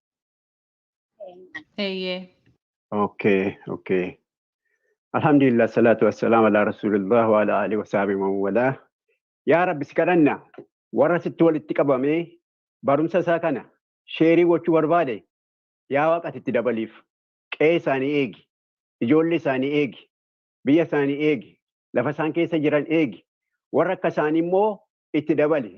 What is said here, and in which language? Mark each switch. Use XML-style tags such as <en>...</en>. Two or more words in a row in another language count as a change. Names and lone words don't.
<en>Hey. Okay.</en> <ar>الحمد لله، الصلاة والسلام على رسول الله وعلى آله وصحبه و والاه.</ar> <om>Ya Rabbi sikadanna warra sitti walitti qabame barumsa isaa kana sheerii gochuu barbaade yaa waaqati itti dabaliif qe'ee isaanii eegi, ijoollee isaanii eegi, biyya isaanii eegi, lafa isaan keessa jiran eegi, warra akka isaanii immoo itti dabali.</om>